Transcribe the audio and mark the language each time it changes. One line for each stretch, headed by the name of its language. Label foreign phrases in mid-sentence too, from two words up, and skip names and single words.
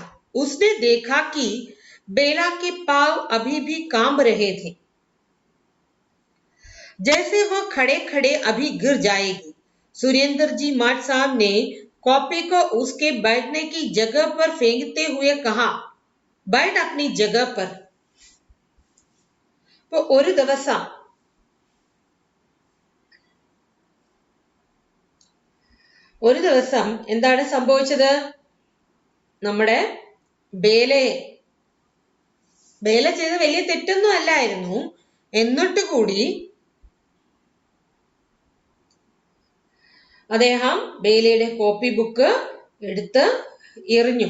Hindi: उसने देखा कि बेला के पांव अभी भी कांप रहे थे, जैसे वह खड़े खड़े अभी गिर जाएगी. सुरेंद्र जी माट साहब ने कॉपी को उसके बैठने की जगह पर फेंकते हुए कहा, बैठ अपनी जगह पर.
Malayalam: तो ഒരു ദിവസം എന്താണ് സംഭവിച്ചത്? നമ്മുടെ ബേല ചെയ്ത വലിയ തെറ്റൊന്നും അല്ലായിരുന്നു. എന്നിട്ട് കൂടി അദ്ദേഹം ബേലയുടെ കോപ്പി ബുക്ക് എടുത്ത് എറിഞ്ഞു.